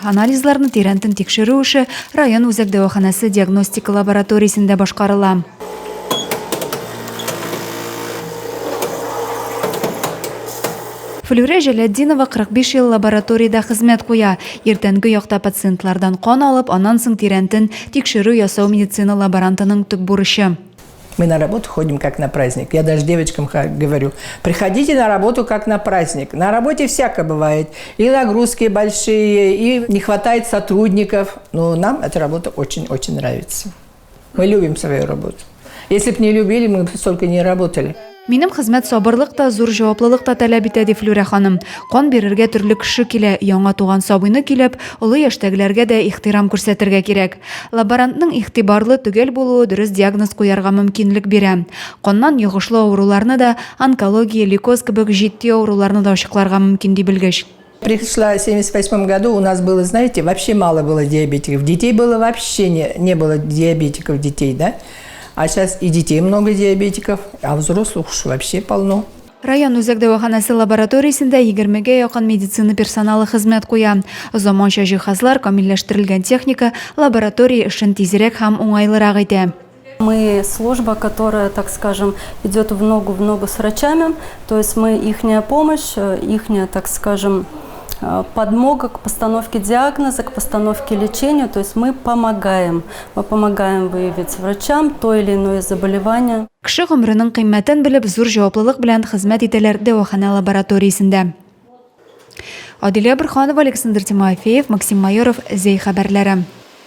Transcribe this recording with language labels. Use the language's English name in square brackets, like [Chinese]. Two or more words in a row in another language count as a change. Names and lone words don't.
[Tatar] Анализларны тирәнтен тикшерү эше район үзәк дәваханәсе диагностика лабораториясендә башкарыла. Флюрә Җәләддинова 45 ел лабораторияда хезмәт куя. Иртәнге якта пациентлардан кан алып, аннан соң тирәнтен тикшерү ясау медицина лаборантының төп бурычы. [Russian] Мы на работу ходим как на праздник. Я даже девочкам говорю, приходите на работу как на праздник. На работе всякое бывает. И нагрузки большие, и не хватает сотрудников. Но нам эта работа очень-очень нравится. Мы любим свою работу. Если бы не любили, мы бы столько не работали. [Tatar] Минем хезмәт сабырлык та, зур җаваплылык та таләп итә, ди Флюрә ханым. Кан бирергә төрле кеше килә, яңа туган сабыйны килеп, олы яшьтәгеләргә дә ихтирам күрсәтергә кирәк. Лаборантның игътибарлы төгәл булуы дөрес диагноз куярга мөмкинлек бирә. Каннан йогышлы авыруларны да, онкология, лейкоз кебек җитди авыруларны да ачыкларга мөмкин ди белгеч. [Russian] Пришла в 1978 году, у нас было, знаете, вообще мало было диабетиков. Детей было вообще не было диабетиков детей, да? А сейчас и детей много диабетиков, а взрослых уж вообще полно. [Tatar] Район үзәк дәваханәсе лабораториясендә 20-гә якын медицина персоналы хезмәт куя. Заманча җиһазлар, камилләштерелгән техника лаборатория эшен тизрәк һәм уңайлырак итә. [Russian] Мы служба, которая, так скажем, идет в ногу с врачами, то есть мы ихняя помощь, ихняя, так скажем, подмога к постановке диагноза, к постановке лечения, то есть мы помогаем выявить врачам то или иное заболевание. [Tatar] Кеше гомренең кыйммәтен белеп, зур җаваплылык белән хезмәт итәләр дәвахана лабораториясендә. Адилә Бирханова, Александр Тимофеев, Максим Майоров, Зей хәбәрләре.